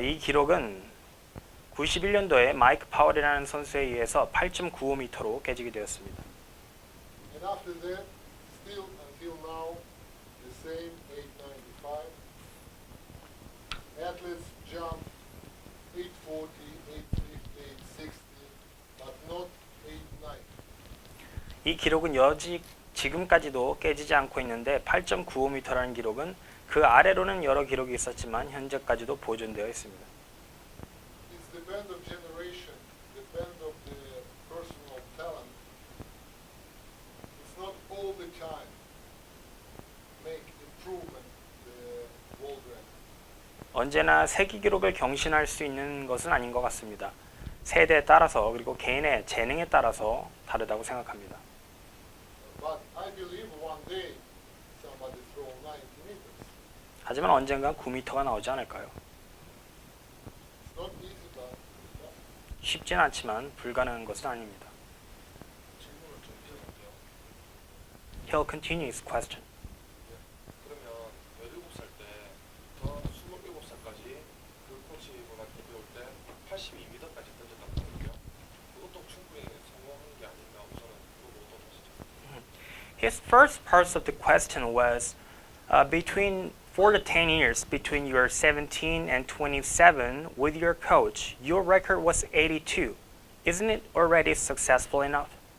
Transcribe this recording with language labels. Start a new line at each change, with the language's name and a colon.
Korean: 이 기록은 91년도에 마이크 파월이라는 선수에 의해서 8.95m로 깨지게 되었습니다.
English: And after that, still until now, the same 8:95. Athletes jump 8:40, 8:50, 8:60, but not 8:90.
Korean: 이 기록은 여직 지금까지도 깨지지 않고 있는데 8.95m라는 기록은 그 아래로는 여러 기록이 있었지만 현재까지도 보존되어 있습니다.
English: It's the band of generation, the band of the personal talent. It's not all the time make improvement the world record.
Korean: 언제나 세계 기록을 경신할 수 있는 것은 아닌 것 같습니다. 세대에 따라서 그리고 개인의 재능에 따라서 다르다고 생각합니다.
English: But I believe one day somebody throw 90 meters.
Korean: 하지만 언젠간 9m가 나오지 않을까요?
English: It's not easy, but it's possible.
Korean: 쉽진 않지만 불가능한 것은 아닙니다. 질문을 좀 드려볼게요.
English: He'll continue his question.
Korean: 그러면 17살 때부터 27살까지 그 코치분한테 배울 때 82m까지 던졌다고 하거든요. 그것도 충분히 성공한 게 아닌가 우선은 그거 어떠시죠?
English: His first part of the question was between 4 to 10 years between you are 17 and 27 with your coach. Your record was 82. Isn't it already successful enough?